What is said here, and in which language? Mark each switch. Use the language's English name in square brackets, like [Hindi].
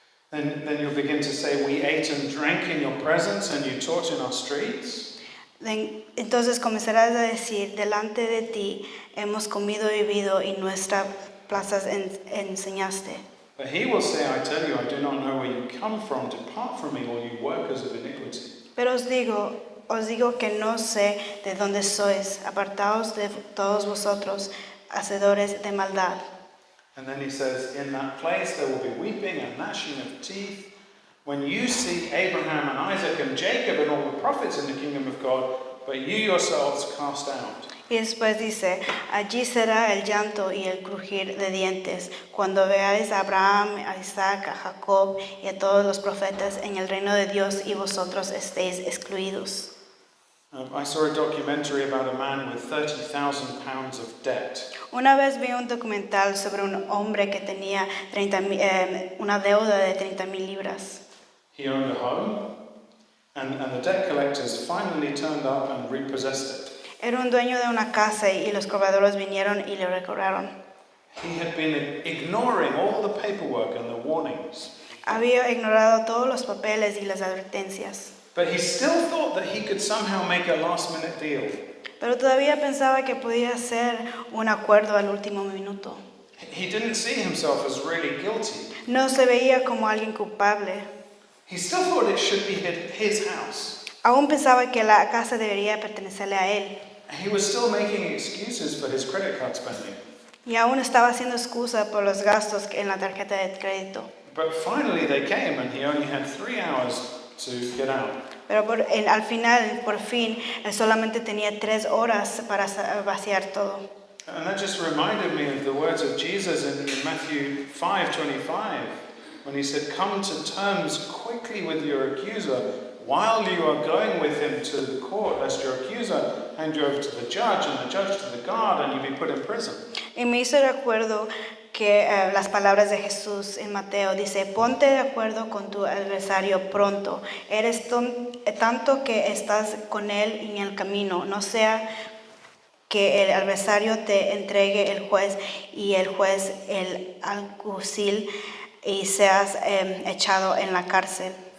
[English] Then you'll begin to say, we ate and drank in your presence and you taught in our streets. [Spanish] Entonces comenzarás a decir, delante de ti hemos comido y bebido y nuestras plazas enseñaste. [English] But he will say, I tell you, I do not know where you come from. Depart from me, all you workers of iniquity. [Spanish] Pero os digo que no sé de dónde sois, apartaos de todos vosotros, hacedores de maldad. [English] And then he says, in that place there will be weeping and gnashing of teeth, when you see Abraham and Isaac and Jacob and all the prophets in the kingdom of God, but you yourselves cast out. [Spanish] Y después dice, allí será el llanto y el crujir de dientes, cuando veáis a Abraham, a Isaac, a Jacob y a todos los profetas en el reino de Dios y vosotros estéis excluidos. [English] I saw a documentary about a man with 30,000 pounds of debt. [Spanish] Una vez vi un documental sobre un hombre que tenía una deuda de 30,000 libras. [English] He owned a home, and the debt collectors finally turned up and repossessed it. [Spanish] Era un dueño de una casa y los cobradores vinieron y le recobraron. [English] He had been ignoring all the paperwork and the warnings. [Spanish] Había ignorado todos los papeles y las advertencias. [English] But he still thought that he could somehow make a last-minute deal. [Spanish] Pero todavía pensaba que podía hacer un acuerdo al último minuto. [English] He didn't see himself as really guilty. [Spanish] No se veía como alguien culpable. [English] He still thought it should be his house. [Spanish] Aún pensaba que la casa debería pertenecerle a él. [English] He was still making excuses for his credit card spending. [Spanish] Y aún estaba haciendo excusa por los gastos en la tarjeta de crédito. [English] But finally they came and he only had 3 hours to get out. [Spanish] Pero al final, por fin, él solamente tenía 3 horas para vaciar todo. [English] And that just reminded me of the words of Jesus in Matthew 5:25, when he said, come to terms quickly with your accuser while you are going with him to the court, lest your accuser hand you over to the judge, and the judge to the guard, and you be put in prison. [Spanish] Y me hizo recuerdo que las palabras de Jesús en Mateo dice, ponte de acuerdo con tu adversario pronto. Eres tanto que estás con él en el camino, no sea que el adversario te entregue el juez y el juez el alguacil y seas echado en la cárcel.